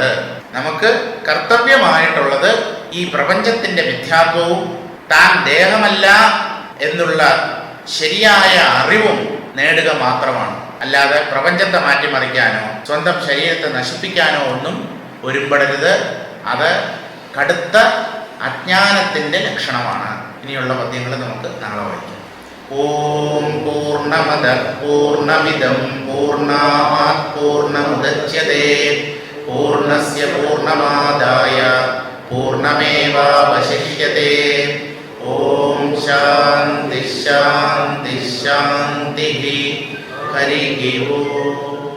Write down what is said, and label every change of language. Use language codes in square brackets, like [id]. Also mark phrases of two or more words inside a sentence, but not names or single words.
[ml] നമുക്ക് കർത്തവ്യമായിട്ടുള്ളത് ഈ പ്രപഞ്ചത്തിന്റെ മിഥ്യാത്വവും താൻ ദേഹമല്ല എന്നുള്ള ശരിയായ അറിവും നേടുക മാത്രമാണ്. അല്ലാതെ പ്രപഞ്ചത്തെ മാറ്റിമറിക്കാനോ സ്വന്തം ശരീരത്തെ നശിപ്പിക്കാനോ ഒന്നും ഒരുമ്പെടരുത്. അത് കടുത്ത അജ്ഞാനത്തിൻ്റെ ലക്ഷണമാണ്. ഇനിയുള്ള പദ്യങ്ങൾ നമുക്ക് നാളെ വായിക്കാം. [sa] ഓം പൂർണ്ണമദ പൂർണ്ണമിദം പൂർണ്ണാത് പൂർണ്ണമുദച്യതേ പൂർണ്ണസ്യ പൂർണ്ണമാദായ പൂർണ്ണമേവാവശിഷ്യതേ. ഓം ശാന്തി ശാന്തി ശാന്തി. ഹരി ഓം.